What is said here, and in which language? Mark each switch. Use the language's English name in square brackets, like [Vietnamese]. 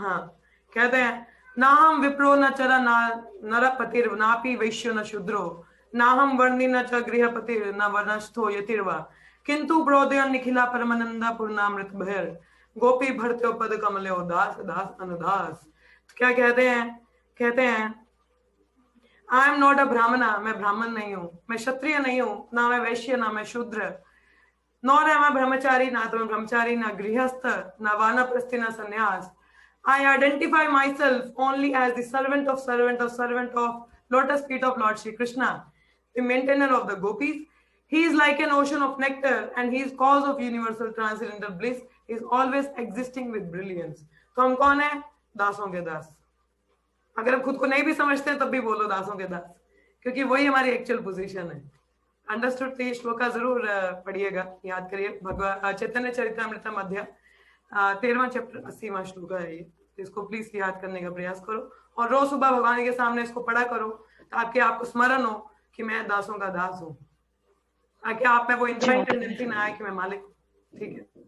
[Sanskrit] हाँ, कहते हैं ना हम विप्रो न चरा ना नरपतिर नापि वैश्यो न शूद्रो ना हम वर्णी न च गृहपतिर न वर्णस्थो यतिर्वा किंतु ब्रोदय निखिला परमानंदा पूर्णामृत भैर गोपी भरते पद कमले दास दास अनुदास। [Hindi] तो क्या कहते हैं [English] I am not a Brahmana, [Hindi] मैं ब्राह्मण नहीं हूँ, मैं क्षत्रिय नहीं हूँ, ना मैं वैश्य ना मैं शूद्र, [English] nor am I brahmachari, [Hindi] ना तो मैं ब्रह्मचारी ना गृहस्थ ना वानप्रस्थी ना संन्यास। [English] I identify myself only as the servant of lotus feet of Lord Shri Krishna, the maintainer of the gopis. He is like an ocean of nectar and he is cause of universal transcendental bliss. He is always existing with brilliance. [Hindi] तो हम कौन है? दासों के दास। अगर हम खुद को नहीं भी समझते हैं तब भी बोलो दासों के दास, क्योंकि वही हमारी एक्चुअल पोजीशन है। अंडरस्टूड? तो ये श्लोका जरूर पढ़िएगा, याद करिए। भगवत चैतन्य चरितामृतम अध्याय 13वां चैप्टर 80वां श्लोक है ये। इसको प्लीज याद करने का प्रयास करो और रोज सुबह भगवान के सामने इसको पढ़ा करो, ताकि आपको स्मरण हो कि मैं दासों का दास हूँ, ताकि आप में वो इंद्रिय टेंडेंसी ना आए कि मैं मालिक हूँ, ठीक है।